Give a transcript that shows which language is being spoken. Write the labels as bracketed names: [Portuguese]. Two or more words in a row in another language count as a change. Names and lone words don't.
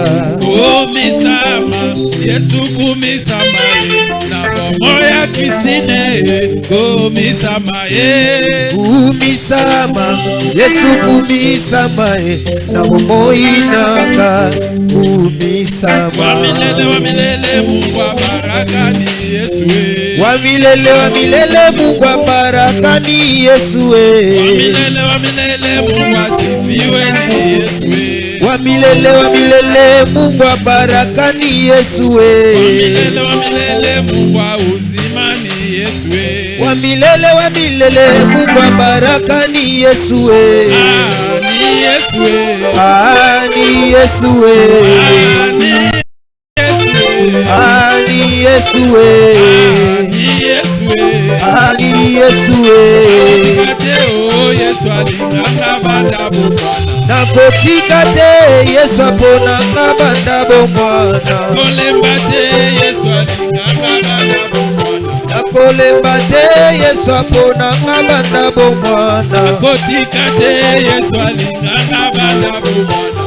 [Lingala] kumisama Yesu kumisama na bomoya Kristine kumisama kumisama Yesu kumisama na bomoi nanga kumisama [Swahili] wa milele Mungu wa baraka ni Yesu wa milele Mungu wa baraka ni Yesu wa milele Mungu asifiwe ni Yesu wa milele Mungu wa baraka ni Yesu wa milele Mungu wa uzima ni Yesu wa milele Mungu wa baraka ni Yesu ni Yesu ni Yesu ni Yesu [Lingala] ni Yesu Yesu alinganga banda bomwana nakotika te Yesu aponanga banda bomwana kolemba te Yesu alinganga banda bomwana nakolemba te Yesu aponanga banda bomwana. Nakotika te Yesu alinganga banda bomwana.